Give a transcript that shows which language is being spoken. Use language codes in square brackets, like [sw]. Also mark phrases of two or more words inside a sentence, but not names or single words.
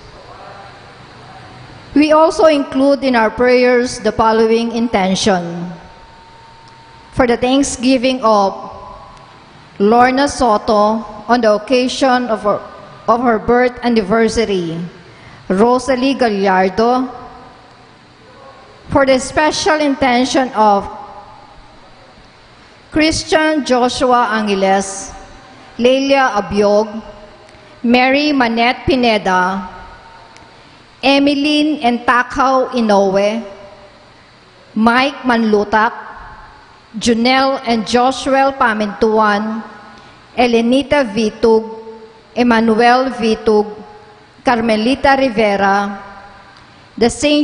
[en] We also include in our prayers the following intention: for the thanksgiving of Lorna Soto on the occasion of her birth anniversary, Rosalie Gallardo, for the special intention of Christian Joshua Angeles, Lelia Abiog, Mary Manette Pineda, Emeline Entakaw Inoue, Mike Manlutak, Junel and Joshua Pamintuan, Elenita Vitug, Emmanuel Vitug, Carmelita Rivera, the St.